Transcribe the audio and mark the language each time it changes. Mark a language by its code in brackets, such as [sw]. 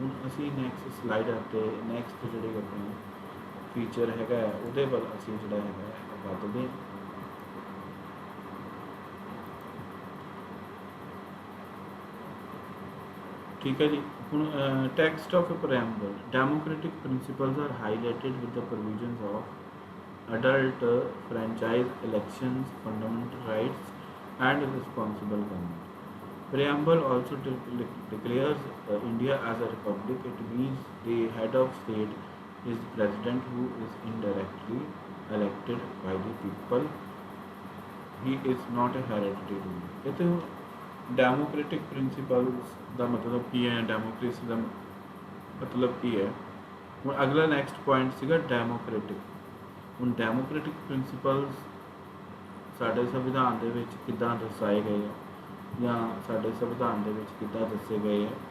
[pa] ਹੁਣ ਅਸੀਂ next slide 'ਤੇ ਨੈਕਸਟ ਜਿਹੜੇ ਆਪਣਾ ਫੀਚਰ ਹੈਗਾ ਉਹਦੇ ਵੱਲ ਅਸੀਂ ਜਿਹੜਾ ਹੈਗਾ ਵੱਧਦੇ। ਠੀਕ ਹੈ ਜੀ। ਹੁਣ [en] Text of a preamble, democratic principles are highlighted with the provisions of adult franchise elections, fundamental rights, and responsible government. Preamble also declares India as a republic. It means the head of state is the president, who is indirectly elected by the people. He is not a hereditary ruler. [pa] ਇਹ ਤੇ democratic principals ਦਾ ਮਤਲਬ ਕੀ ਹੈ, democracy ਦਾ ਮਤਲਬ ਕੀ ਹੈ। ਹੁਣ ਅਗਲਾ next point ਸੀਗਾ democratic. ਹੁਣ ਡੈਮੋਕ੍ਰੈਟਿਕ ਪ੍ਰਿੰਸੀਪਲਸ ਸਾਡੇ ਸੰਵਿਧਾਨ ਦੇ ਵਿੱਚ ਕਿੱਦਾਂ ਦਰਸਾਏ ਗਏ ਆ ਜਾਂ ਸਾਡੇ ਸੰਵਿਧਾਨ ਦੇ ਵਿੱਚ ਕਿੱਦਾਂ ਦੱਸੇ ਗਏ ਆ।